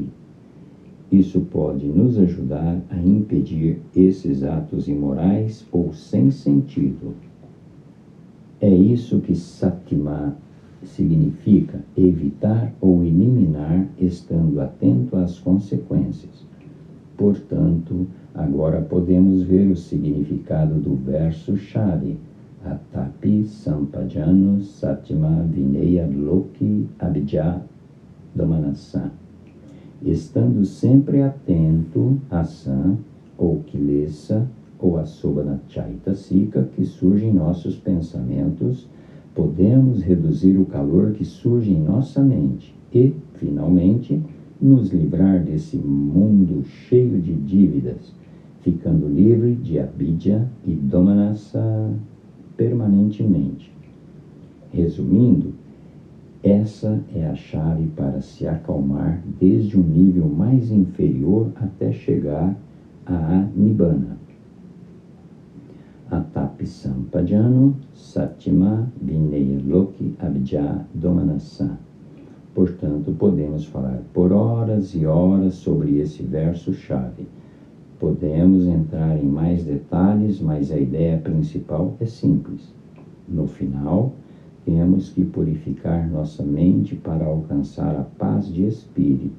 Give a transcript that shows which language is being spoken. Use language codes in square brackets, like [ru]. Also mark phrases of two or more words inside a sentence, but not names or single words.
[pt] Isso pode nos ajudar a impedir esses atos imorais ou sem sentido. É isso que satima significa, evitar ou eliminar, estando atento às consequências. Portanto, agora podemos ver o significado do verso-chave. [pi] Atapi sampajano satima vineya loki abhijja domanassa. [pt] Estando sempre atento a san ou kilesa ou a [pi] sobhana chaitasika [pt] que surge em nossos pensamentos, podemos reduzir o calor que surge em nossa mente e, finalmente, nos livrar desse mundo cheio de dívidas, ficando livre de abhijja e domanassa permanentemente. Resumindo, essa é a chave para se acalmar desde um nível mais inferior até chegar a Nibbana. [pi] Atapi sampajano satima vineya loki abhijja domanassa. [pt] Portanto, podemos falar por horas e horas sobre esse verso-chave. Podemos entrar em mais detalhes, mas a ideia principal é simples. No final, temos que purificar nossa mente para alcançar a paz de espírito.